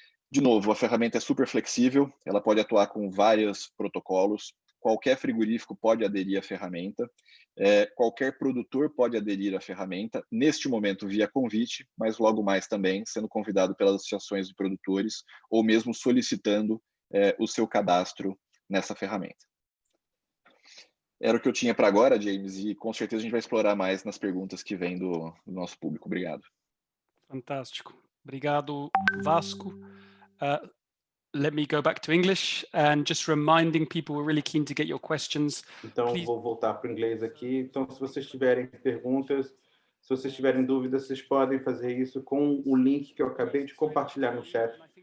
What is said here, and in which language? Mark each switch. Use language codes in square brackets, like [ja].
[pt] De novo, a ferramenta é super flexível, ela pode atuar com vários protocolos, qualquer frigorífico pode aderir à ferramenta, qualquer produtor pode aderir à ferramenta, neste momento via convite, mas logo mais também sendo convidado pelas associações de produtores ou mesmo solicitando o seu cadastro nessa ferramenta. Era o que eu tinha para agora, James, e com certeza a gente vai explorar mais nas perguntas que vêm do nosso público. Obrigado. Fantástico. Obrigado, Vasco. [en] Let me go back to English and just reminding people, we're really keen to get your questions. [pt] Então, vou voltar para o inglês aqui. Então, se vocês tiverem perguntas, se vocês tiverem dúvidas, vocês podem fazer isso com o link que eu acabei de compartilhar no chat.